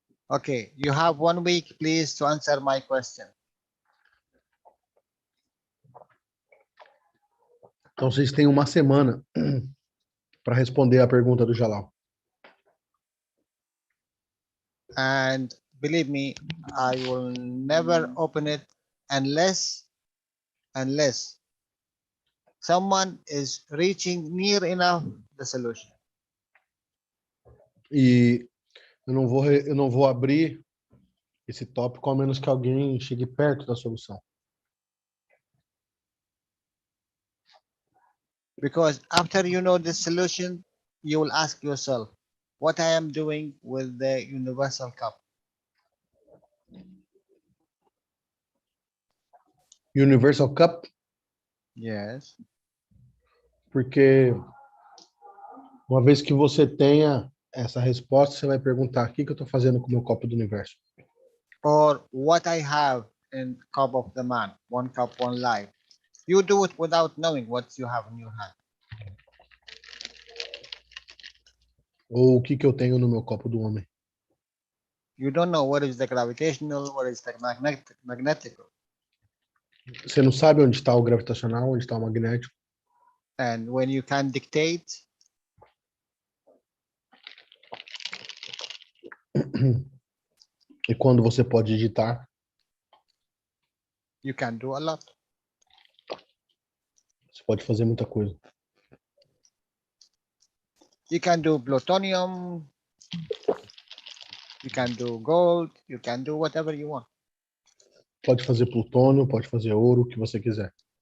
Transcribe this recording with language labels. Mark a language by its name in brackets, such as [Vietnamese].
[English] Okay, you have 1 week, please, to answer my question. [Portuguese] Então, vocês têm uma semana para responder a pergunta do Jalal. [English] And believe me, I will never open it unless someone is reaching near enough the solution. [Portuguese] E eu não vou abrir esse tópico a menos que alguém chegue perto da solução. [English] Because after you know the solution, you will ask yourself, what I am doing with the universal cup. Universal Cup? Yes. [Portuguese] Porque uma vez que você tenha essa resposta, você vai perguntar: o que eu estou fazendo com o meu copo do universo? [English] Or what I have in cup of the man, 1 cup, 1 life. You do it without knowing what you have in your hand. [Portuguese] Ou o que eu tenho no meu copo do homem? [English] You don't know what is the gravitational, what is the magnetic. [Portuguese] Você não sabe onde está o gravitacional, onde está o magnético. [English] And when you can dictate, [Portuguese] E quando você pode digitar, [English] you can do a lot. [Portuguese] você pode fazer muita coisa. [English] You can do plutonium, you can do gold, you can do whatever you want. [Portuguese] Pode fazer plutônio, pode fazer ouro, o que você quiser.